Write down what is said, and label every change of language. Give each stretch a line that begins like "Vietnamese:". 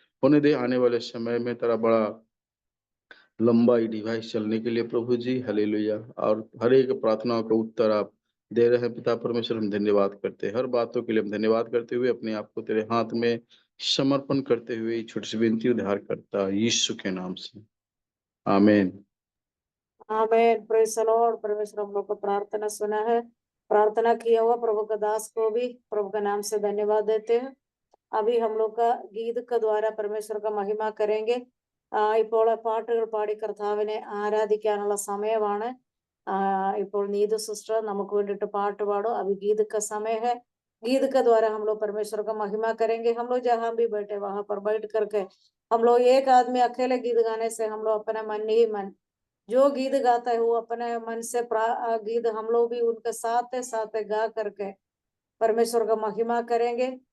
Hindi: होने दे आने वाले समय में तेरा बड़ा लंबा ये डिवाइस चलने के लिए प्रभु जी हालेलुया, और हर एक प्रार्थनाओं का उत्तर आप दे रहे हैं पिता परमेश्वर, हम धन्यवाद करते हैं। हर बातों के लिए हम धन्यवाद करते हुए अपने आप को तेरे हाथ में समर्पण करते हुए ये छोटी सी विनती उद्धार करता यीशु के नाम से, आमीन।
English: Amen, praise the Lord.
Hindi: परमेश्वर हम लोग को प्रार्थना सुना है, प्रार्थना किया हुआ प्रभु का दास को भी प्रभु के नाम से धन्यवाद देते हैं। अभी हम लोग का गीत का द्वारा परमेश्वर का महिमा करेंगे।
Malayalam: ഇപ്പോൾ പാട്ടുകൾ പാടി കർത്താവിനെ ആരാധിക്കാനുള്ള സമയമാണ്। ഇപ്പോൾ നീതു സിസ്റ്റർ നമുക്ക് വേണ്ടിയിട്ട് പാട്ട് പാടും।
Hindi: अभी गीत का समय है। गीत के द्वारा हम लोग परमेश्वर का महिमा करेंगे। हम लोग जहाँ भी बैठे वहां पर बैठ करके हम लोग एक आदमी अकेले गीत गाने से हम लोग अपना मन ही मन जो गीत गाता है वो अपने मन से गीत हम लोग भी उनके साथ साथ गा करके परमेश्वर का महिमा करेंगे।